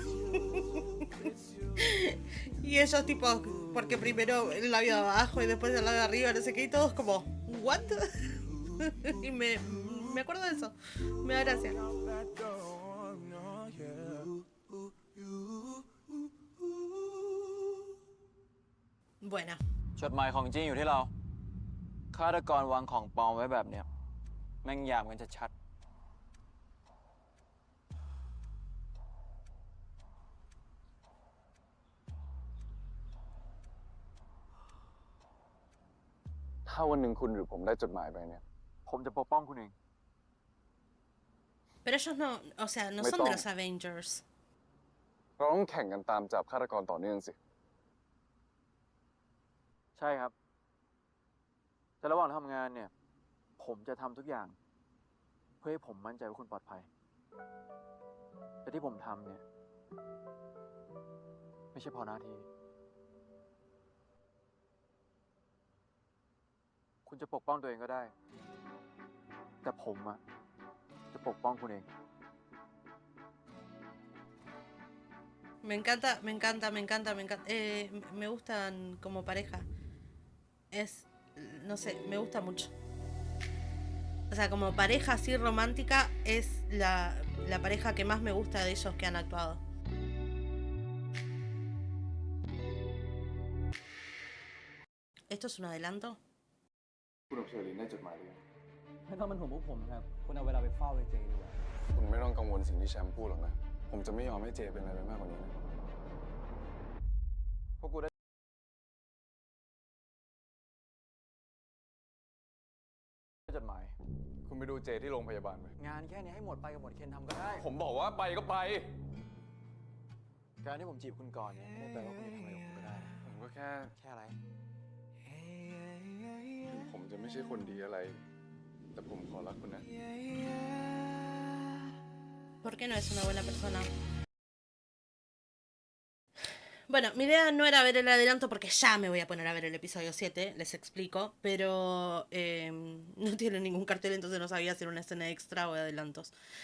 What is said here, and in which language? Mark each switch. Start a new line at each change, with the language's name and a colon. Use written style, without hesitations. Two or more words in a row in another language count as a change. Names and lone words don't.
Spanish: Y ellos tipo, porque primero el labio de abajo y después el labio de arriba, no sé qué, y todos como, ¿what? Y me acuerdo de eso, me da gracia. Bueno.
Thai: จดหมายของจริงอยู่ที่เรา ฆาตกรวางของปลอมไว้แบบเนี้ยแม่งหยาบกันชัด ถ้าวันหนึ่งคุณหรือผมได้จดหมายไปเนี่ย ๆผมจะปกป้องคุณเอง
Spanish: Pero ellos no, o sea, no son de los Avengers.
Thai: เราต้องแข่งกันตามจับฆาตกรต่อเนื่องสิ ใช่ครับ แต่ระหว่างทำงานเนี่ย ผมจะทำทุกอย่าง เพื่อให้ผมมั่นใจว่าคุณปลอดภัย แต่ที่ผมทำเนี่ย ไม่ใช่เพอหน้าที่ คุณจะปกป้องตัวเองก็ได้ แต่ผมอะจะปกป้องคุณเอง
Spanish: Me encanta, me encanta, me encanta, me encanta. Me gustan como pareja. No sé, me gusta mucho. O sea, como pareja así romántica es la pareja que más me gusta de ellos que han actuado. ¿Esto es un adelanto?
Thai: คุณอบเชอรีนได้จดหมายหรือยัง ไม่ต้องเป็นห่วงพวกผมครับ คุณเอาเวลาไปเฝ้าเจดีกว่า คุณไม่ต้องกังวลสิ่งที่แชมป์พูดหรอกนะ ผมจะไม่ยอมให้เจเป็นอะไรไปมากกว่านี้นะ พวกกูได้จดหมาย คุณไปดูเจที่โรงพยาบาลไหม งานแค่นี้ให้หมดไปกับหมดเคนทำก็ได้ ผมบอกว่าไปก็ไป การที่ผมจีบคุณก่อนเนี่ยไม่ได้แปลว่าคุณจะทำอะไรกับผมก็ได้ ผมก็แค่ แค่อะไร ถึงผมจะไม่ใช่คนดีอะไร แต่ผมขอรักคุณนะ
Spanish: ¿Por qué no es una buena persona? Bueno, mi idea no era ver el adelanto porque ya me voy a poner a ver el episodio 7, les explico, pero no tiene ningún cartel, entonces no sabía si era una escena extra o de adelantos.